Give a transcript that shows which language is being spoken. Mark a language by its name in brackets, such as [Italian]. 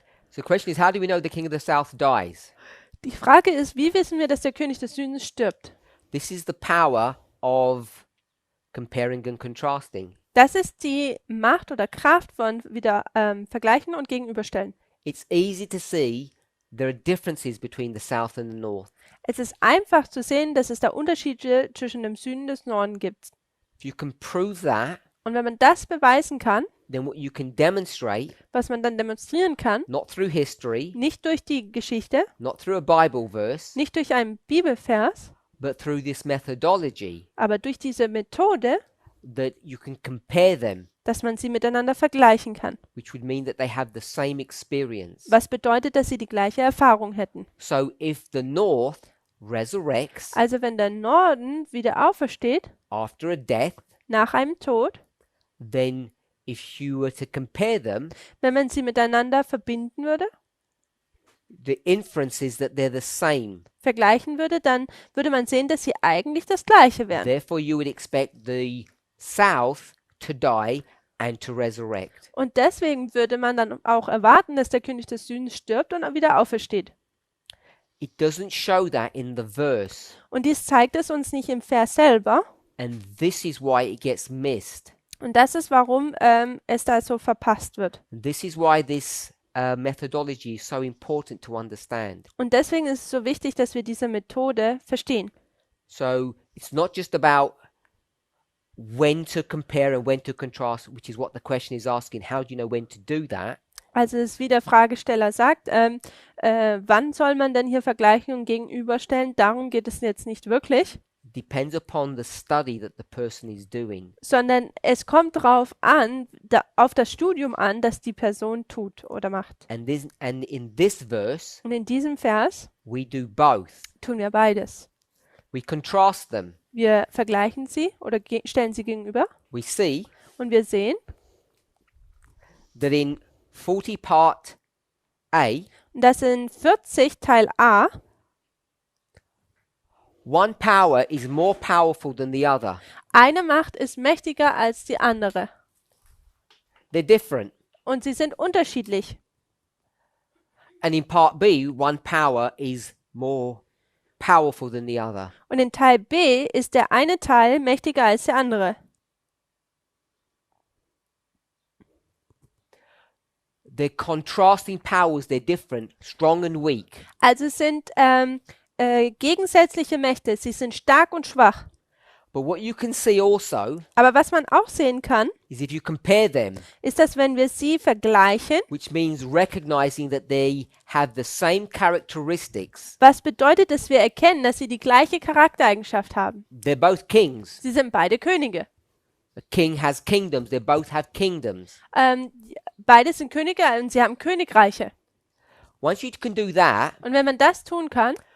[English] So the question is, how do we know the king of the south dies? [German] Die Frage ist, wie wissen wir, dass der König des Südens stirbt? [English] This is the power of comparing and contrasting. [German] Das ist die Macht oder Kraft von wieder vergleichen und gegenüberstellen. [English] It's easy to see there are differences between the south and the north. [German] Es ist einfach zu sehen, dass es da Unterschiede zwischen dem Süden und des Norden gibt. [English] If you can prove that, [German] Und wenn man das beweisen kann, [English] then what you can demonstrate, [German] was man dann demonstrieren kann, [English] not through history, [German] nicht durch die Geschichte, [English] not through a Bible verse, [German] nicht durch einen Bibelvers, [English] but through this methodology, [German] aber durch diese Methode, [English] that you can compare them, [German] dass man sie miteinander vergleichen kann. [English] which would mean that they have the same experience. [German] Was bedeutet, dass sie die gleiche Erfahrung hätten. [English] So if the north resurrects [German] Also wenn der Norden wieder aufersteht, [English] after a death, [German] nach einem Tod, [English] then if you were to compare them, [German] wenn man sie miteinander verbinden würde, [English] the inference is that they're the same. [German] vergleichen würde, dann würde man sehen, dass sie eigentlich das Gleiche wären. [English] Therefore, you would expect the south to die and to resurrect. [German] Und deswegen würde man dann auch erwarten, dass der König des Südens stirbt und wieder aufersteht. [English] It doesn't show that in the verse, [German] Und dies zeigt es uns nicht im Vers selber. [English] and this is why it gets missed. [German] Und das ist, warum es da so verpasst wird. [English] And this is why this methodology is so important to understand. [German] Und deswegen ist es so wichtig, dass wir diese Methode verstehen. [English] So it's not just about when to compare and when to contrast, which is what the question is asking. How do you know when to do that? [German] Also es ist wie der Fragesteller sagt, wann soll man denn hier vergleichen und gegenüberstellen? Darum geht es jetzt nicht wirklich, [English] Depends upon the study that the person is doing. [German] sondern es kommt darauf an, auf das Studium an, das die Person tut oder macht. [English] And in this verse, [German] Und in diesem Vers [English] we do both. [German] tun wir beides. [English] We contrast them. [German] Wir vergleichen sie oder stellen sie gegenüber [English] We see [German] und wir sehen, [English] that in 40 part A, [German] dass in 40 Teil A [English] one power is more powerful than the other. [German] eine Macht ist mächtiger als die andere. [English] They're different. [German] Und sie sind unterschiedlich. [English] And in part B, one power is more powerful than the other. [German] Und in Teil B ist der eine Teil mächtiger als der andere. [English] They're contrasting powers, they're different, strong and weak. [German] Also es sind gegensätzliche Mächte. Sie sind stark und schwach. [English] But what you can see also [German] Aber was man auch sehen kann, [English] is if you compare them, [German] ist, dass wenn wir sie vergleichen, [English] which means recognizing that they have the same characteristics, [German] was bedeutet, dass wir erkennen, dass sie die gleiche Charaktereigenschaft haben. [English] they're both kings. [German] Sie sind beide Könige. [English] A king has kingdoms, they both have kingdoms. [German] Beide sind Könige und sie haben Königreiche. [English] Once you can do that, [German] Und wenn man das tun kann,